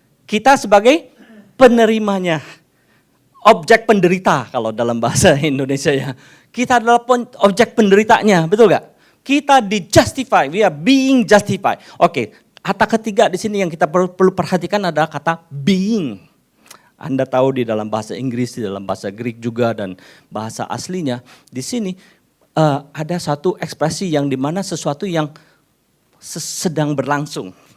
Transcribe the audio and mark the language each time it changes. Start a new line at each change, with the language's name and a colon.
Indonesian: Kita sebagai penerimanya. Objek penderita kalau dalam bahasa Indonesia ya. Kita adalah objek penderitanya, betul gak? Kita di-justify,
English: we are being justified.
Indonesian: Oke, kata ketiga di sini yang kita perlu perhatikan adalah kata being. Anda tahu di dalam bahasa Inggris, di dalam bahasa Greek juga dan bahasa aslinya. Di sini ada satu ekspresi yang dimana sesuatu yang sedang berlangsung.